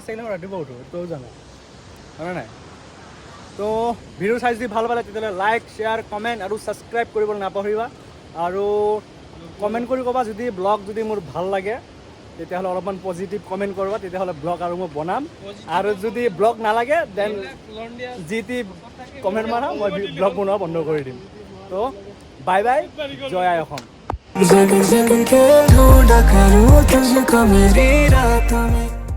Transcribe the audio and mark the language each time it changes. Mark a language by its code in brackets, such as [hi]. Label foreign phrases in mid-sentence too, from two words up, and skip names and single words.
[as] থাকিলে মই ৰাতিপুৱা উঠোঁ তইও জানে হয়নে নাই তো ভিডিঅ' চাই যদি ভাল পালে তেতিয়াহ'লে [en] like share comment [as] আৰু ছাবস্ক্ৰাইব কৰিবলৈ নাপাহৰিবা আৰু কমেণ্ট কৰি ক'বা যদি ব্লগ যদি মোৰ ভাল লাগে তেতিয়াহ'লে অলপমান [en] positive comment [as] কৰিবা তেতিয়াহ'লে ব্লগ আৰু মই বনাম আৰু যদি ব্লগ নালাগে দেন যি টি কমেণ্ট মাৰা মই ব্লগ বনোৱা বন্ধ কৰি দিম তো [en] bye bye [as] জয় আই অসম [hi] जग जग के ढूंढा करूं तुझको मेरी रातों में